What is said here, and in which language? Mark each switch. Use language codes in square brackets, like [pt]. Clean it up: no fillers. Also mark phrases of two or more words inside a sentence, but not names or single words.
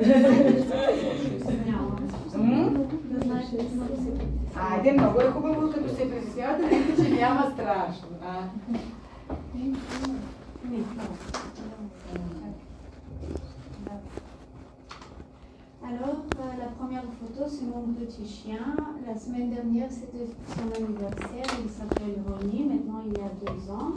[bg] Дема, го е хубаво, като се притеснявате, да видите, че няма страшно. [fr] Alors, la première photo, c'est mon petit chien. La semaine dernière, c'était son anniversaire. Il s'appelle Ronnie. Maintenant, il a 2 ans.